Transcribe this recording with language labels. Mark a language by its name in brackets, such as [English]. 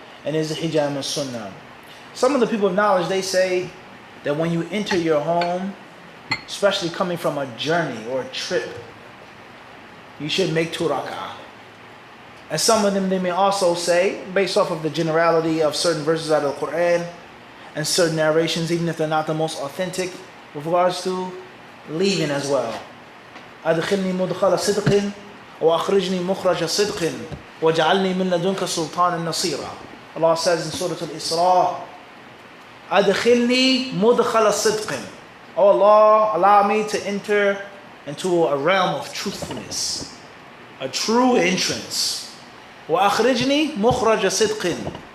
[English] And is the hijama sunnah? Some of the people of knowledge, they say that when you enter your home, especially coming from a journey or a trip, you should make 2 rak'ah. And some of them, they may also say, based off of the generality of certain verses out of the Quran and certain narrations, even if they're not the most authentic, with regards to leaving as well. [Arabic] أدخلني مدخل صدق وأخرجني مخرج صدق وجعلني من لدنك سلطانا نصيرا. [English] Allah says in Surah Al-Isra, [Arabic] أدخلني مدخل صدق. [English] Oh Allah, allow me to enter into a realm of truthfulness, a true entrance. [Arabic] وأخرجني مخرج صدق.